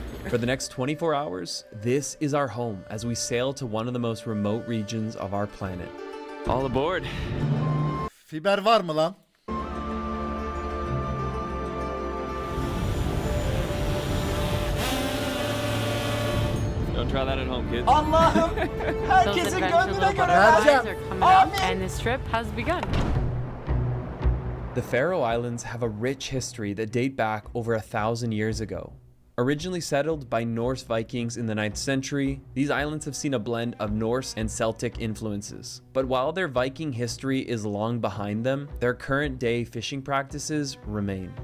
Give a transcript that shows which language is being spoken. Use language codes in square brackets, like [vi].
[en] For the next 24 hours, this is our home as we sail to one of the most remote regions of our planet. All aboard. [tr] Fiber var mı lan? [en] Don't try that at home, kids. [tr] Allah'ım herkesin gönlüne göre ver. Vereceğim. Amin. [en] And this trip has begun. The Faroe Islands have a rich history that date back over 1,000 years ago. Originally settled by Norse Vikings in the 9th century, these islands have seen a blend of Norse and Celtic influences. But while their Viking history is long behind them, their current day fishing practices remain.